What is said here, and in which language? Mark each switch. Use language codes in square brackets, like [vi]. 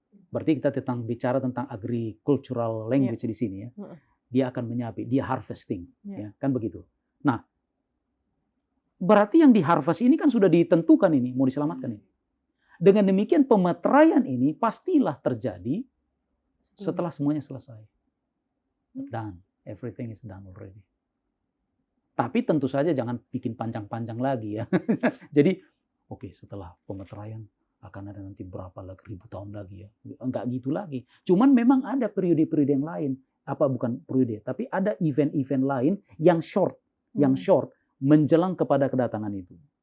[id] Berarti kita bicara tentang agricultural language di sini ya. Dia akan menyabit, dia harvesting, ya kan begitu. Nah, berarti yang di harvest ini kan sudah ditentukan ini mau diselamatkan ini. Dengan demikian pemeteraian ini pastilah terjadi setelah semuanya selesai. [en] Done, everything is done already. [id] Tapi tentu saja jangan bikin panjang-panjang lagi ya. Jadi, oke, setelah pemeteraian akan ada nanti berapa ribu tahun lagi ya. Enggak gitu lagi. Cuman memang ada periode-periode yang lain. Bukan periode, tapi ada event-event lain yang short. Yang short menjelang kepada kedatangan itu.